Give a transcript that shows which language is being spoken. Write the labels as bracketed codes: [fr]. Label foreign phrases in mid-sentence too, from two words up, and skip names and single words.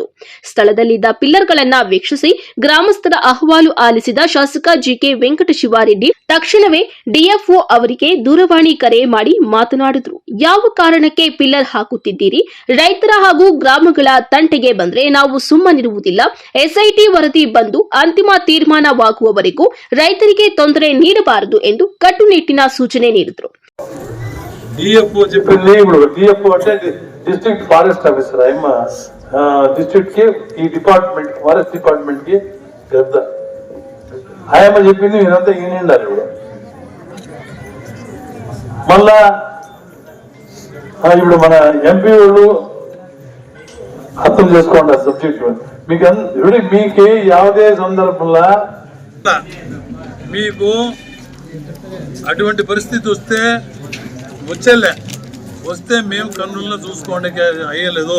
[kn] ಸ್ಥಳದಲ್ಲಿದ್ದ ಪಿಲ್ಲರ್ಗಳನ್ನು ವೀಕ್ಷಿಸಿ ಗ್ರಾಮಸ್ಥರ ಅಹವಾಲು ಆಲಿಸಿದ ಶಾಸಕ ಜಿಕೆ ವೆಂಕಟಶಿವಾರೆಡ್ಡಿ ತಕ್ಷಣವೇ ಡಿಎಫ್ಒ ಅವರಿಗೆ ದೂರವಾಣಿ ಕರೆ ಮಾಡಿ ಮಾತನಾಡಿದರು. ಯಾವ ಕಾರಣಕ್ಕೆ ಪಿಲ್ಲರ್ ಹಾಕುತ್ತಿದ್ದೀರಿ? ರೈತರ ಹಾಗೂ ಗ್ರಾಮಗಳ ತಂಟೆಗೆ ಬಂದ್ರೆ ನಾವು ಸುಮ್ಮನಿರುವುದಿಲ್ಲ. ಎಸ್ಐಟಿ ವರದಿ ಬಂದು ಅಂತಿಮ ತೀರ್ಮಾನವಾಗುವವರೆಗೂ ರೈತರಿಗೆ ತೊಂದರೆ ನೀಡಬಾರದು ಎಂದು ಕಟ್ಟುನಿಟ್ಟಿನ ಸೂಚನೆ ನೀಡಿದರು. [te] డిఎఫ్ఓ చెప్పింది ఇప్పుడు డిఎఫ్ఓ అంటే [en] district forest officer [te] ఆయమ్మ డిస్ట్రిక్ట్ కి ఈ [en] department forest department [te] కి పెద్ద ఆయమ్మ చెప్పింది మీరంతా ఈనిండాలి ఇప్పుడు మళ్ళా ఇప్పుడు మన ఎంపీ వాళ్ళు అర్థం చేసుకోండి ఆ సబ్జెక్ట్ మీకు ఇప్పుడు మీకు యావదే సందర్భంలో మీకు అటువంటి పరిస్థితి వస్తే మేము కన్నుల్లో చూసుకోవడానికి అయ్యలేదు.